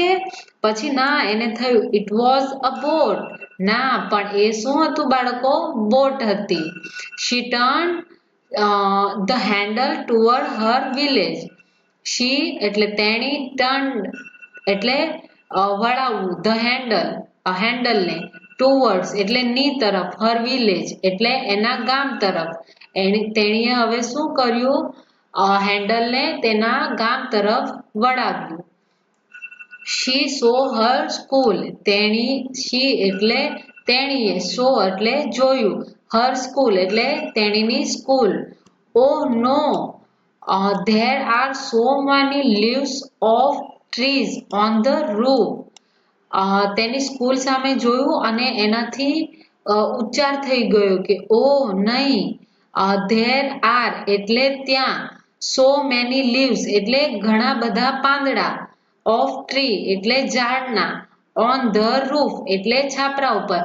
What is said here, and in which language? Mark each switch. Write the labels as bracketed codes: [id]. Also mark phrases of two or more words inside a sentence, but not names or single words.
[gu] પછી ના એને થયું [en] it was a boat. [gu] ના પણ એ શું હતું બાળકો? બોટ હતી. [en] She turned the handle toward her village. [gu] She એટલે તેણી, turned એટલે વળાવવું, [en] the handle [gu] ને, towards એટલે ની તરફ, [en] her village [gu] એટલે એના ગામ તરફ. તેણીએ હવે શું કર્યું? હેન્ડલને તેના ગામ તરફ વળાવ્યું. [en] She saw her school. [gu] she એટલે તેણીએ, saw એટલે જોયું, [en] her school [gu] એટલે તેણીની સ્કૂલ. [en] Oh no, there are so many leaves of trees on the roof. [gu] તેની સ્કૂલ સામે જોયું અને એનાથી ઉચ્ચાર થઈ ગયો કે ઓ નહીં. [en] there are [gu] એટલે ત્યાં, [en] so many leaves [gu] એટલે ઘણા બધા પાંદડા, [en] of tree [gu] એટલે ઝાડના, [en] on the roof [gu] એટલે છાપરા ઉપર.